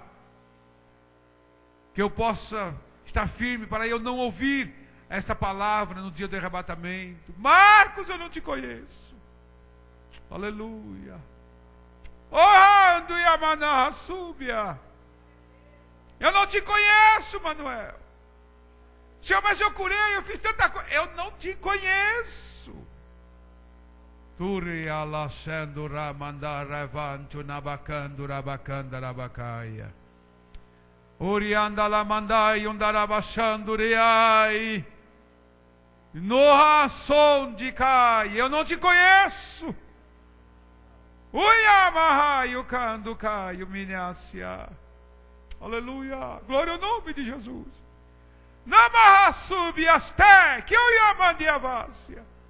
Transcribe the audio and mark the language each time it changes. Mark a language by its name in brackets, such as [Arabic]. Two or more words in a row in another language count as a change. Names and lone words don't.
[Portuguese] Que eu possa estar firme para eu não ouvir esta palavra no dia do arrebatamento: Marcos, eu não te conheço. Aleluia. Oh, Yamana súbia. Eu não te conheço, Manuel. Senhor, mas eu curei, eu fiz tanta coisa. Eu não te conheço. Turi alasendo ramanda revanto nabacando rabacanda rabacaia. Orianda la mandai undarabachando reai. Noha som de cai. Eu não te conheço. Uyamahai o cando cai o minhacia. Aleluia. Glória ao nome de Jesus. Namaha subiaste que eu ia mandiavácia.